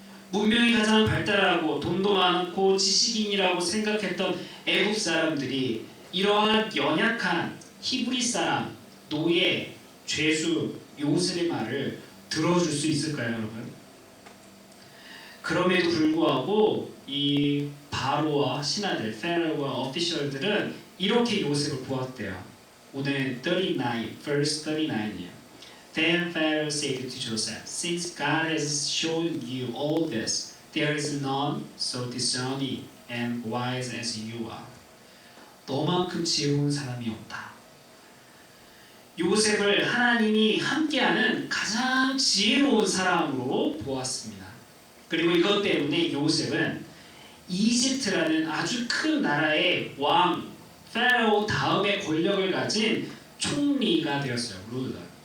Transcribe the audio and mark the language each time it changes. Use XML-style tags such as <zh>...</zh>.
<ko>문명이 가장 발달하고 돈도 많고 지식인이라고 생각했던 애국 사람들이 이러한 연약한 히브리 사람, 노예, 죄수, 요셉의 말을 들어줄 수 있을까요, 여러분? 그럼에도 불구하고 이 바로와 신하들, 페라오와 오피셜들은 이렇게 요셉을 보았대요. 오늘 39, verse 39이에요.</ko> <en>Then Pharaoh said to Joseph, since God has shown you all this, there is none so discerning and wise as you are.</en> <ko>너만큼 지혜로운 사람이 없다. 요셉을 하나님이 함께하는 가장 지혜로운 사람으로 보았습니다. 그리고 이것 때문에 요셉은 이집트라는 아주 큰 나라의 왕, 파라오 다음에 권력을 가진 총리가 되었어요. 루더.</ko>